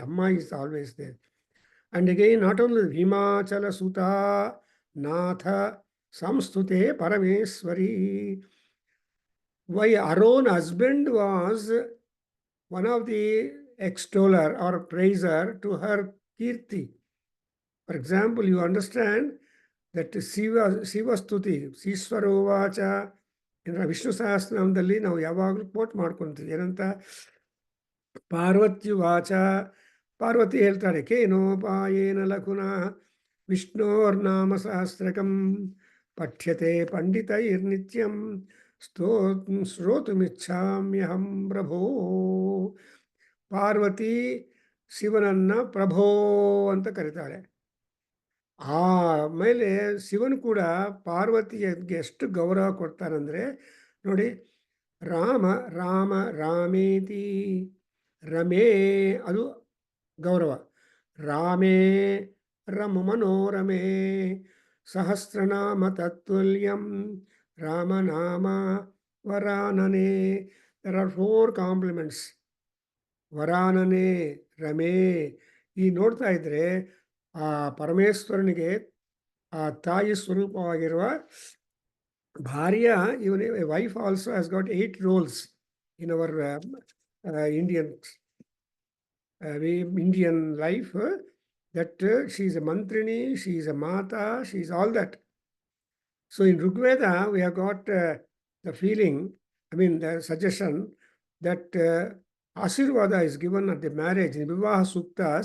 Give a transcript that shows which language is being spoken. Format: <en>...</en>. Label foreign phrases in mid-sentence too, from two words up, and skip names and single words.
<en>Amma is always there. And again, not only Himachala Suta Natha Samstute Parameswari. Why her own husband was one of the extoller or praiser to her Kirti. For example, you understand that Shiva Stuti, Siswarovaಚ</en> <kn>ವಿಷ್ಣು ಸಹಸ್ರನಾಮದಲ್ಲಿ ನಾವು ಯಾವಾಗಲೂ ಕೋಟ್ ಮಾಡ್ಕೊಂತೀವಿ. ಏನಂತ?</kn> <sa>ಪಾರ್ವತ್ಯುವಾಚ,</sa> <kn>ಪಾರ್ವತಿ ಹೇಳ್ತಾಳೆ,</kn> <sa>ಕೇನೋಪಾಯೇನ ಲಘುನ ವಿಷ್ಣೋರ್ನಾಮ ಸಹಸ್ರಕಂ ಪಠ್ಯತೆ ಪಂಡಿತೈರ್ನಿತ್ಯಂ ಶ್ರೋತುಮಿಚ್ಛಾಮ್ಯಹಂ ಪ್ರಭೋ.</sa> <kn>ಪಾರ್ವತಿ ಶಿವನನ್ನ ಪ್ರಭೋ ಅಂತ ಕರೀತಾಳೆ. ಆಮೇಲೆ ಶಿವನು ಕೂಡ ಪಾರ್ವತಿಗೆ ಎಷ್ಟು ಗೌರವ ಕೊಡ್ತಾನಂದ್ರೆ ನೋಡಿ,</kn> <sa>ರಾಮ ರಾಮ ರಾಮೇತಿ, ರಮೇ</sa> <kn>ಅದು ಗೌರವ,</kn> <sa>ರಾಮೇ ರಮ ಮನೋರಮೇ, ಸಹಸ್ರನಾಮ ತತ್ವಲ್ಯಂ ರಾಮನಾಮ ವರಾನನೆ.</sa> <en>There are 4 compliments.</en> <sa>ವರಾನನೆ, ರಮೇ.</sa> <kn>ಈ ನೋಡ್ತಾ ಇದ್ರೆ ಆ ಪರಮೇಶ್ವರನಿಗೆ ಆ ತಾಯಿ ಸ್ವರೂಪವಾಗಿರುವ ಭಾರ್ಯ, ಇವನ್</kn> <en>wife also has got 8 roles in our Indian life, that she is a mantrini, she is a mata, she is all that. So in Rigveda, we have got the feeling, the suggestion that Asirvada is given at the marriage in Vivaha Suktas.</en>